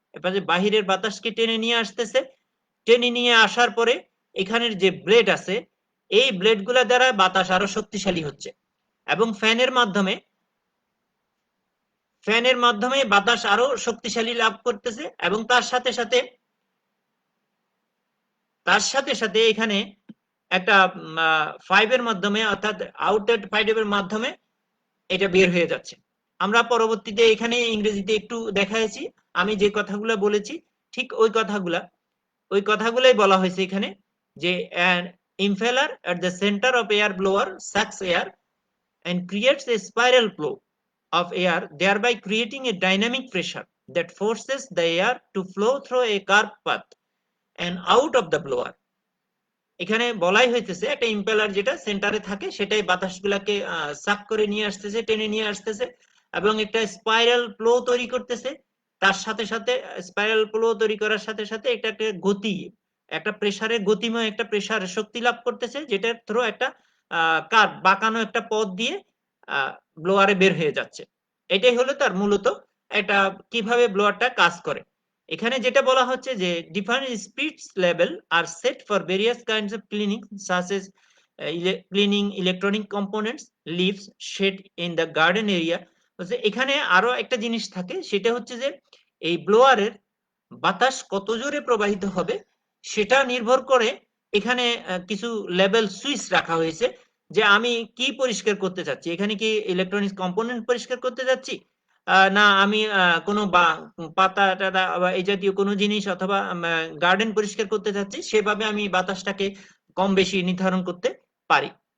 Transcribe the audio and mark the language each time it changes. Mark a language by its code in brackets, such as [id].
[bn] এপাশে বাহিরের বাতাসকে টেনে নিয়ে আসতেছে, টেনে নিয়ে আসার পরে এখানের যে ব্লেড আছে এই ব্লেডগুলা দ্বারা বাতাস আরো শক্তিশালী হচ্ছে এবং ফ্যানের মাধ্যমে বাতাস আরো শক্তিশালী লাভ করতেছে এবং তার সাথে সাথে এখানে একটা পাইপের মাধ্যমে অর্থাৎ আউটলেট পাইপের মাধ্যমে এটা বের হয়ে যাচ্ছে। আমরা পরবর্তীতে এখানে ইংরেজিতে একটু দেখাইছি, আমি যে কথাগুলো বলেছি ঠিক ওই কথাগুলাই বলা হয়েছে এখানে, যে [en] an impeller at the center of air blower sucks air and creates a spiral flow of air, thereby creating a dynamic pressure that forces the air to flow through a curved path and out of the blower. [bn] এখানে বলাই হইতেছে একটা impeller যেটা সেন্টারে থাকে সেটাই বাতাসগুলাকে সাক করে নিয়ে আসতেছে, টেনে নিয়ে আসতেছে এবং একটা স্পাইরাল ফ্লো তৈরি করতেছে। তার সাথে সাথে স্পাইরাল ফ্লো তৈরি করার সাথে সাথে এটা একটা গতি, একটা প্রেসারের গতিময় একটা প্রেসার শক্তি লাভ করতেছে, যেটার থ্রু একটা কার্ভ বাঁকানো একটা পথ দিয়ে ব্লোয়ারে বের হয়ে যাচ্ছে। এটাই হলো তার মূলত একটা কিভাবে ব্লোয়ারটা কাজ করে। এখানে যেটা বলা হচ্ছে যে [en] different speeds level are set for various kinds of cleaning such as cleaning electronic components, leaves, shade in the garden area। [bn] এখানে আরো একটা জিনিস থাকে, সেটা হচ্ছে যে এই ব্লোয়ারের বাতাস কত জোরে প্রবাহিত হবে সেটা নির্ভর করে এখানে কিছু লেভেল সুইচ রাখা হয়েছে, যে আমি কি পরিষ্কার করতে চাচ্ছি, এখানে কি ইলেকট্রনিক্স কম্পোনেন্ট পরিষ্কার করতে যাচ্ছি, না আমি কোনো পাতা টাতা বা এই জাতীয় কোনো জিনিস অথবা গার্ডেন পরিষ্কার করতে চাচ্ছি, সেভাবে আমি বাতাসটাকে কম বেশি নির্ধারণ করতে পারি।